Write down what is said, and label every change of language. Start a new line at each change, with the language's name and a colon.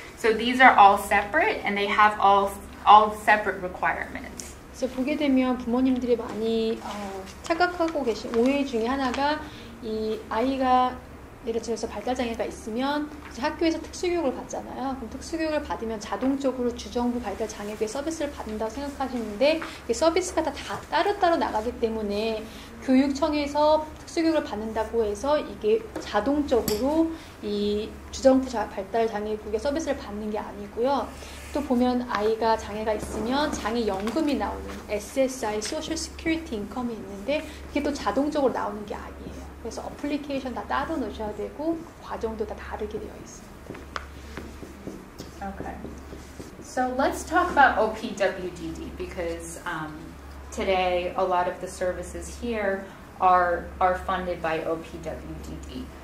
English: So these are all separate, and they have all separate requirements.
Korean: 그래서 보게 되면 부모님들이 많이 착각하고 계신 오해 중에 하나가 이 아이가 예를 들어서 발달장애가 있으면 이제 학교에서 특수교육을 받잖아요. 그럼 특수교육을 받으면 자동적으로 주정부 발달장애교육 서비스를 받는다고 생각하시는데 이 서비스가 다 따로따로 나가기 때문에 교육청에서 특수교육을 받는다고 해서 이게 자동적으로 이 주정부 발달장애국의 서비스를 받는 게 아니고요. 또 보면 아이가 장애가 있으면 장애연금이 나오는 SSI, Social Security Income이 있는데 그게 또 자동적으로 나오는 게 아니에요. 그래서 어플리케이션 다 따로 넣으셔야 되고 과정도 다 다르게 되어 있습니다.
English: Okay. So let's talk about OPWDD because today a lot of the services here are funded by OPWDD.